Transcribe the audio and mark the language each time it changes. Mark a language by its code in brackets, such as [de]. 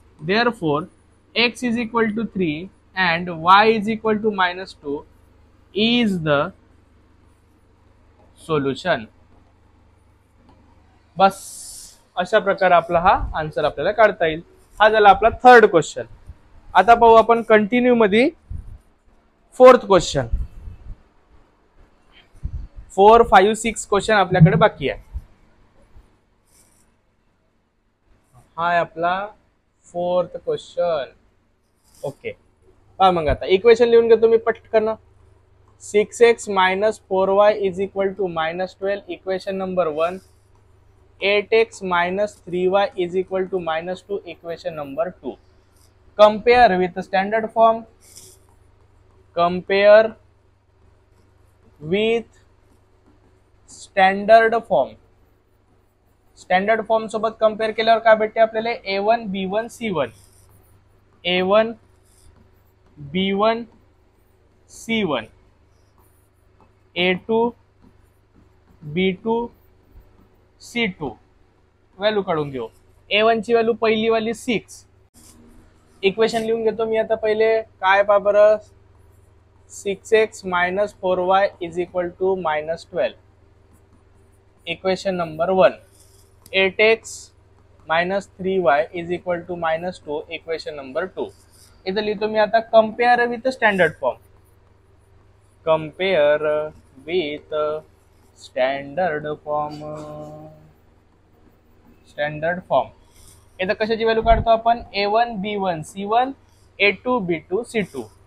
[en] Therefore x is equal to 3 and y is equal to -2 is the solution. [mr] बस अशा प्रकारे आपला हा answer आपल्याला काढता येईल. हा झाला आपला थर्ड क्वेश्चन. आता पाहू आपण कंटिन्यू मध्ये फोर्थ क्वेश्चन. 4 5 6 क्वेश्चन आपल्याकडे बाकी आहे. हा आहे आपला 4th क्वेश्चन. ओके, पहा मग आता इक्वेशन लिहून घेतो मी पटकन. [en] 6x minus 4y is equal to -12 equation number 1. 8x minus 3y is equal to -2 equation number 2. Compare with standard form. Compare with standard form. [mr] Standard form सोबत कंपेअर केल्यावर काय भेटते आपल्याला? A1 B1 C1. A1 B1 C1. A2 B2 C2. Value काढून घेऊ. A1 ची value पहिली वाली 6. इक्वेशन लिहून घेतो मी आता. पहिले काय पहा बरं. [en] 6x minus 4y is equal to -12. [mr] Equation number 1. [en] 8x minus 3y is equal to -2 equation number 2. [mr] इथं लिहितो मी आता [en] Compare with standard form. Compare with standard form. [mr] Standard form इथं कशाची व्हॅल्यू काढतो आपण? A1 B1 C1 A2 B2 C2.